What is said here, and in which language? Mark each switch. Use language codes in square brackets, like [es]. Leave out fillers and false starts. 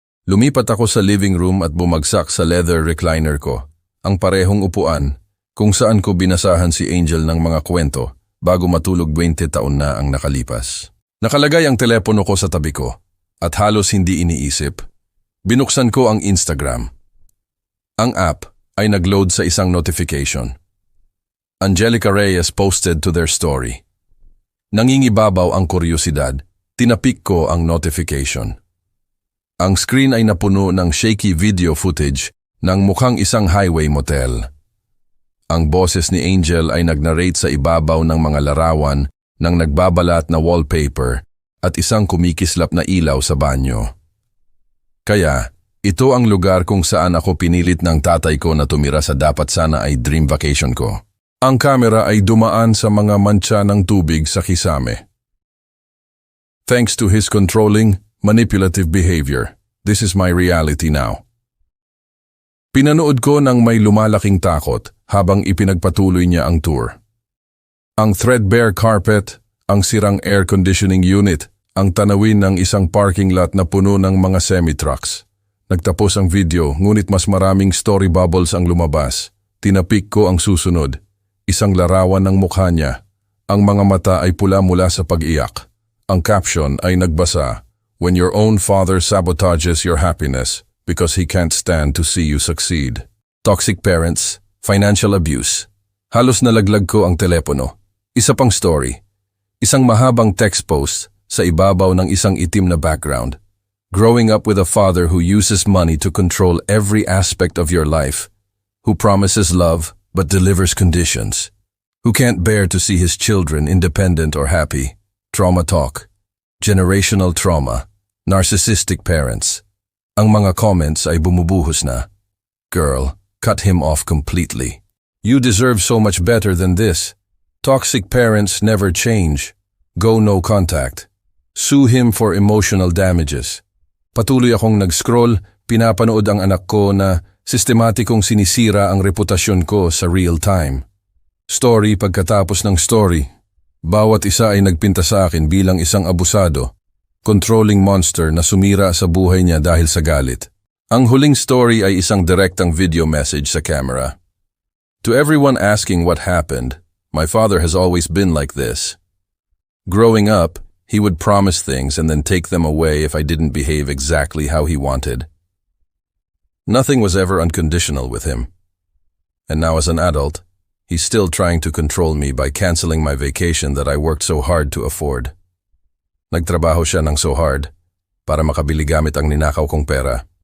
[tl] Lumipat ako sa living room at bumagsak sa leather recliner ko, ang parehong upuan kung saan ko binasahan si Angel ng mga kwento bago matulog 20 taon na ang nakalipas. Nakalagay ang telepono ko sa tabi ko at halos hindi iniisip. Binuksan ko ang Instagram. Ang app ay nag-load sa isang notification. [en] Angelica Reyes posted to their story. [tl] Nangingibabaw ang kuryosidad, tinapik ko ang notification. Ang screen ay napuno ng shaky video footage ng mukhang isang highway motel. Ang boses ni Angel ay nag-narrate sa ibabaw ng mga larawan ng nagbabalat na wallpaper at isang kumikislap na ilaw sa banyo. Kaya, ito ang lugar kung saan ako pinilit ng tatay ko na tumira sa dapat sana ay dream vacation ko. Ang kamera ay dumaan sa mga mantsa ng tubig sa kisame. [en] Thanks to his controlling, manipulative behavior, this is my reality now. [tl] Pinanood ko ng may lumalaking takot habang ipinagpatuloy niya ang tour. Ang threadbare carpet, ang sirang air conditioning unit, ang tanawin ng isang parking lot na puno ng mga semi-trucks. Nagtapos ang video, ngunit mas maraming story bubbles ang lumabas. Tinapik ko ang susunod. Isang larawan ng mukha niya. Ang mga mata ay pula mula sa pag-iyak. Ang caption ay nagbasa, [en] "When your own father sabotages your happiness because he can't stand to see you succeed." Toxic parents, financial abuse. [tl] Halos nalaglag ko ang telepono. Isa pang story. Isang mahabang text post sa ibabaw ng isang itim na background. [en] Growing up with a father who uses money to control every aspect of your life, who promises love but delivers conditions, who can't bear to see his children independent or happy. Trauma talk, generational trauma, narcissistic parents. [tl] Ang mga comments ay bumubuhos na. [en] Girl, cut him off completely. You deserve so much better than this. Toxic parents never change. Go no contact. Sue him for emotional damages. [tl] Patuloy akong nag-scroll, pinapanood ang anak ko na sistematikong sinisira ang reputasyon ko sa real time. Story pagkatapos ng story. Bawat isa ay nagpinta sa akin bilang isang abusado, controlling monster na sumira sa buhay niya dahil sa galit. Ang huling story ay isang direktang video message sa camera. [en] To everyone asking what happened, my father has always been like this. Growing up, he would promise things and then take them away if I didn't behave exactly how he wanted. Nothing was ever unconditional with him. And now as an adult, he's still trying to control me by canceling my vacation that I worked so hard to afford. [tl] Nagtrabaho siya ng [en] so hard [tl] para makabili gamit ang ninakaw kong pera.